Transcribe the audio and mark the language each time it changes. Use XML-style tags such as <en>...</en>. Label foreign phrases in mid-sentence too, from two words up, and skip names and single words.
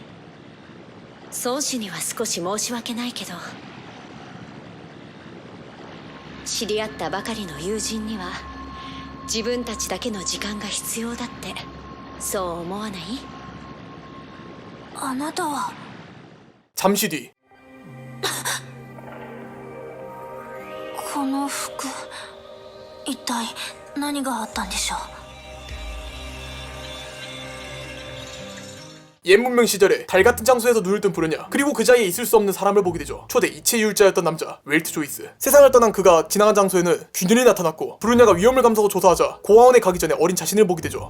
<ja>孫子には少し申し訳ないけど、知り合ったばかりの友人には自分たちだけの時間が必要だって、そう思わない？あなたは。</ja> <ko>잠시 뒤</ko> <ja>この服、一体何があったんでしょう。</ja> <ko>옛 문명 시절에 달 같은 장소에서 눈을 뜬 부르냐, 그리고 그 자리에 있을 수 없는 사람을 보게 되죠. 초대 이체유일자였던 남자 웰트 조이스. 세상을 떠난 그가 지나간 장소에는 균열이 나타났고, 부르냐가 위험을 감수하고 조사하자 고아원에 가기 전에 어린 자신을 보게 되죠.</ko>